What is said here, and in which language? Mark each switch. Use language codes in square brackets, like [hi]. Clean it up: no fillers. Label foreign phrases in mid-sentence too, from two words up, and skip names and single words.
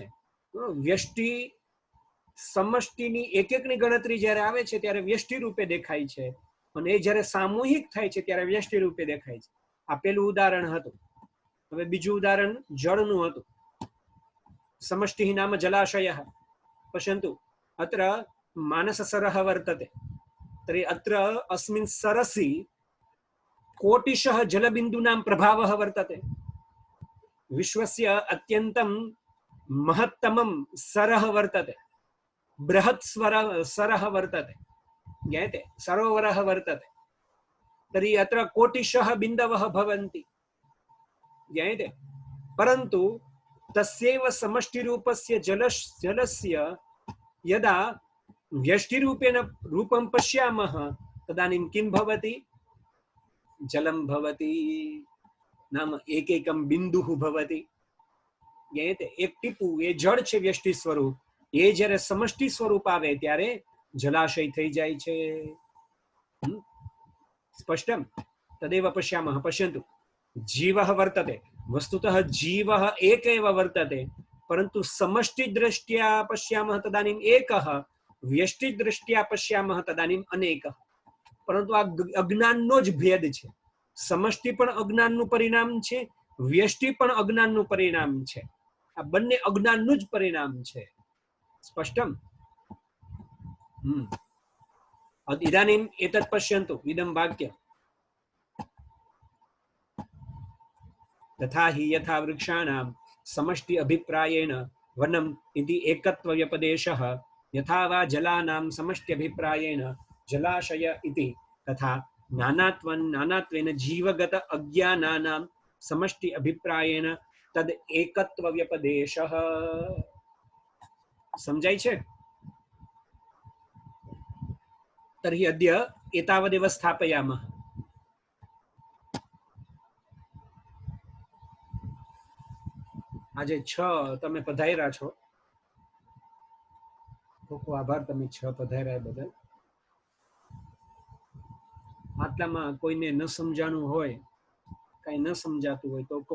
[gu] વ્યષ્ટિ સમષ્ટિની એક એકની ગણતરી જ્યારે આવે છે ત્યારે વ્યષ્ટિ રૂપે દેખાય છે, અને એ જ્યારે સામૂહિક થાય છે ત્યારે વ્યષ્ટિ રૂપે દેખાય છે। આ પેલું ઉદાહરણ હતું। હવે બીજું ઉદાહરણ જળનું હતું। [sa] સમષ્ટિ નામ જલાશયઃ, પશ્યन्तु અત્ર માનસસરः વર્તતે, તર્हि अत्र अस्मिन् सरसि कोटिशः जलबिन्दूनां प्रभावः वर्तते। विश्वस्य अत्यन्तं महत्तमं सरः वर्तते, बृहत् सरः वर्तते, ज्ञायते, सरोवरः वर्तते। तर्हि अत्र कोटिशः बिन्दवः भवन्ति, ज्ञायते। परन्तु तस्यैव समष्टिरूपस्य जलस्य यदा व्यष्टिरूपेण रूपं पश्यामः तदानीं किं भवति? जलं भवति, नाम एकैकं बिन्दुः भवति, ज्ञायते। [gu] एक ટીપું એ જળ છે વ્યષ્ટિ સ્વરૂપ, એ જ્યારે સમષ્ટિ સ્વરૂપ આવે ત્યારે જલાશય થઈ જાય છે। [sa] સ્પષ્ટમ? તદેવ પશ્યામः। પશ્યन्तु, जीवः वर्तते, वस्तुतः जीवः एक एव वर्तते, परन्तु समष्टिदृष्ट्या पश्यामः तदानीम् एकः, व्यष्टिदृष्ट्या पश्यामः तदानीम् अनेकः। [gu] પરંતુ આ અજ્ઞાનનો જ ભેદ છે। સમષ્ટિ પણ अज्ञानનું પરિણામ છે, વ્યષ્ટિ પણ અજ્ઞાનનું પરિણામ છે। આ બંને અજ્ઞાનનું જ પરિણામ છે। સ્પષ્ટમ? [sa] इदानीम् एतत् पश्यन्तु, इदं वाक्यम्। तथा हि यथा वृक्षाणां समष्टि अभिप्रायेण वनम् इति एकत्वव्यपदेशः, यथा वा जलानां समष्टि अभिप्रायेण जलाशय इति, तथा नानात्वेन जीवगत अज्ञानानां समष्टि अभिप्रायेण तद एकत्वव्यपदेशः। [gu] સમજાય છે? [sa] तर्हि अद्य एतावदेव स्थापयामः। [gu] આજે 6 તમે પધાર્યા છો, ખૂબ ખૂબ આભાર, તમે 6 પધાર્યા બદલ। આટલામાં કોઈને ન સમજાણું હોય, કાંઈ ન સમજાતું હોય તો કહો।